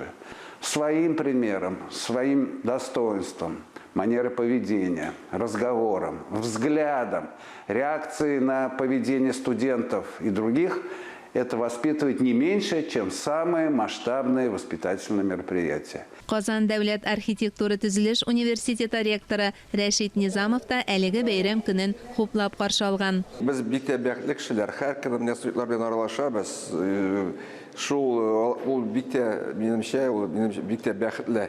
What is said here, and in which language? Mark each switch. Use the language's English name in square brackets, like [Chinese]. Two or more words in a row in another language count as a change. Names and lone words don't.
[Russian] Своим примером, своим достоинством, манерой поведения, разговором, взглядом, реакцией на поведение студентов и других – это воспитывает не меньше, чем самые масштабные воспитательные мероприятия. [Tatar] Казан дәүләт архитектура төзелеш университеты ректоры Рәшит Низамов та әлеге бәйрәм көнен хуплап каршы алган. Без бик тә бәхетле кешеләр, һәркем студентлар белән аралашабыз. Ул бик тә минемчә, бик тә бәхетле.